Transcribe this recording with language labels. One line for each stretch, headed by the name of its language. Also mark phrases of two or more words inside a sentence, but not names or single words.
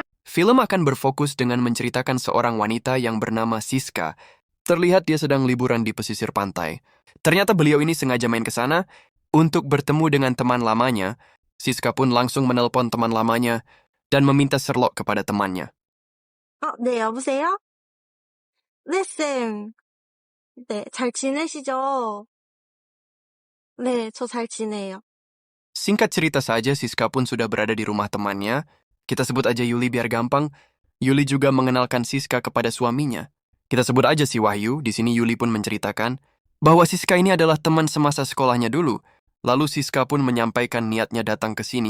Indonesian: Film akan berfokus dengan menceritakan seorang wanita yang bernama Siska. Terlihat dia sedang liburan di pesisir pantai. Ternyata beliau ini sengaja main ke sana untuk bertemu dengan teman lamanya. Siska pun langsung menelpon teman lamanya dan meminta Sherlock kepada temannya.
Korean: 네, 여보세요? 네, 쌤. 네, 잘 지내시죠? 네, 저 잘 지내요.
Indonesian: Singkat cerita saja, Siska pun sudah berada di rumah temannya. Kita sebut aja Yuli biar gampang. Yuli juga mengenalkan Siska kepada suaminya. Kita sebut aja si Wahyu. Di sini Yuli pun menceritakan bahwa Siska ini adalah teman semasa sekolahnya dulu. Lalu Siska pun menyampaikan niatnya datang ke sini.